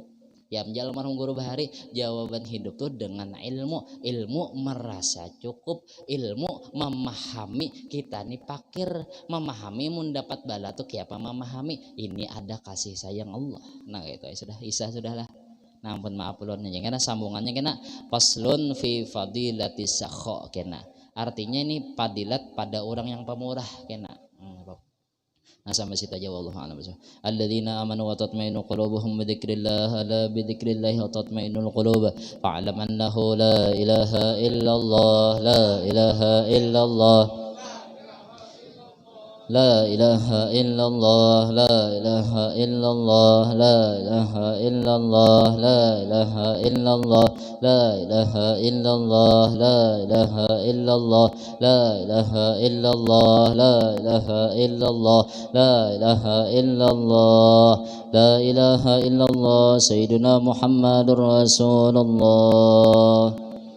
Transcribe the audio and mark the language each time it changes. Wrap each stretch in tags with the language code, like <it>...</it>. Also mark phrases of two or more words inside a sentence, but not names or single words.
<bjn>Ya menjal marhum guru bahari jawaban hidup tuh dengan ilmu merasa cukup, ilmu memahami kita nih fakir, memahami mendapat bala tuh apa memahami ini ada kasih sayang Allah. Nah gitu ya sudah Isa sudahlah. Nah ampun maaf ulun karena sambungannya kena</bjn> <ar>فصل في فضيلة السخاء</ar> <bjn>kena. Artinya ini fadilat pada orang yang pemurah kena. Nah sampai situ aja</bjn> <ar>والله أعلم الذين آمنوا وتطمئن قلوبهم بذكر الله ألا بذكر الله وتطمئن القلوب فاعلم أنه لا إله إلا الله لا إله إلا الله لا إله إلا الله لا إله إلا الله لا إله إلا الله لا إله إلا الله لا إله إلا الله لا إله إلا الله لا إله إلا الله لا إله إلا الله لا إله إلا الله لا إله إلا الله سيدنا محمد رسول الله.</ar>